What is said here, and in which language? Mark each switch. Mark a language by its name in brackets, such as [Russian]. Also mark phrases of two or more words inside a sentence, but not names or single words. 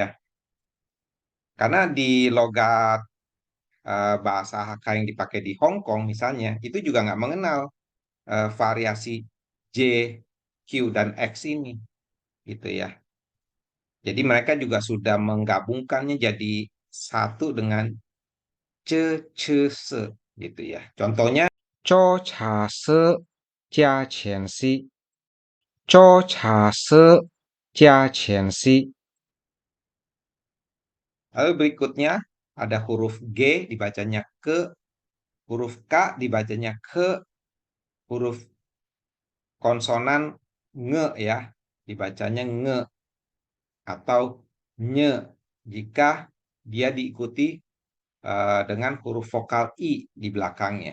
[Indonesian] Karena di logat bahasa Hakka yang dipakai di Hong Kong misalnya, itu juga nggak mengenal variasi J, Q, dan X ini gitu ya. Jadi mereka juga sudah menggabungkannya jadi satu dengan ce, ce, se gitu ya. Contohnya, [Chinese] 周茶色加前西。周茶色加前西。 [Indonesian] lalu berikutnya ada huruf G dibacanya ke, huruf K dibacanya ke, huruf konsonan nge ya, dibacanya nge atau nye jika dia diikuti dengan huruf vokal I di belakangnya.